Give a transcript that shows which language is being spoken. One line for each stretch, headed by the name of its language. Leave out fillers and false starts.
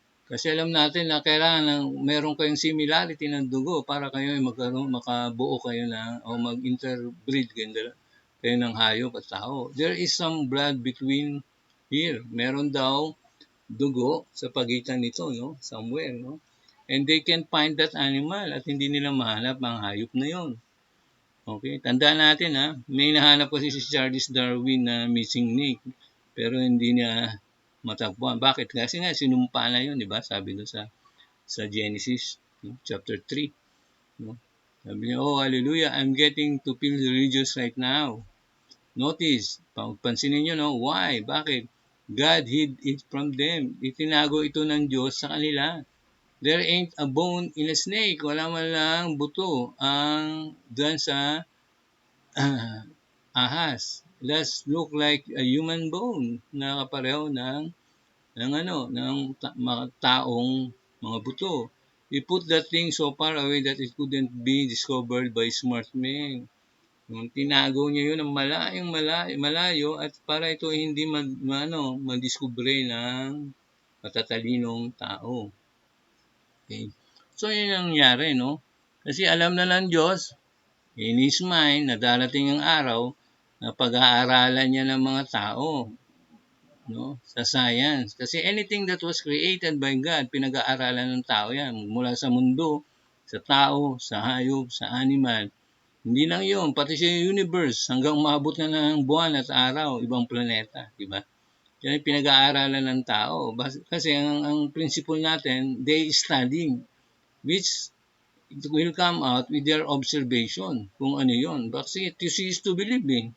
Filipino: Kasi alam natin na kailangan meron kayong similarity ng dugo para kayo makabuo kayo o mag-interbreed kayo ng hayop at tao.
English: There is some blood between here.
Filipino: Meron daw dugo sa pagitan nito, no? Somewhere, no?
English: And they can find that animal
Filipino: at hindi nila mahanap ang hayop na yon. Okay, tandaan natin may nahanap kasi si Charles Darwin na missing link pero hindi niya matagpuan. Bakit? Kasi nga sinumpa na 'yon, 'di ba? Sabi doon sa Genesis chapter 3, no? Sabi niya,
English: "Oh, hallelujah, I'm getting to feel religious right now." Notice,
Filipino: pansinin niyo, no?
English: Why?
Filipino: Bakit?
English: God hid it from them.
Filipino: Itinago ito ng Diyos sa kanila.
English: There ain't a bone in a snake.
Filipino: Wala man lang buto ang dyan sa ahas.
English: Let's look like a human bone
Filipino: na kapareho ng mga taong mga buto.
English: He put that thing so far away that it couldn't be discovered by smart men.
Filipino: Yung tinago niya yun ng malayong malayo at para ito hindi madiskubre ng matatalinong tao. Okay. So yun ang nangyari, no? Kasi alam na ng Diyos,
English: in His mind,
Filipino: na darating ang araw na pag-aaralan niya ng mga tao, no? Sa science.
English: Kasi anything that was created by God,
Filipino: pinag-aaralan ng tao yan. Mula sa mundo, sa tao, sa hayop, sa animal. Hindi lang yun, pati sa universe, hanggang umabot na ng buwan at araw, ibang planeta, di ba? Yan ang pinag-aaralan ng tao. Kasi ang principle natin,
English: they studying, which it will come out with their observation
Filipino: kung ano yun.
English: Kasi to see is to believe eh.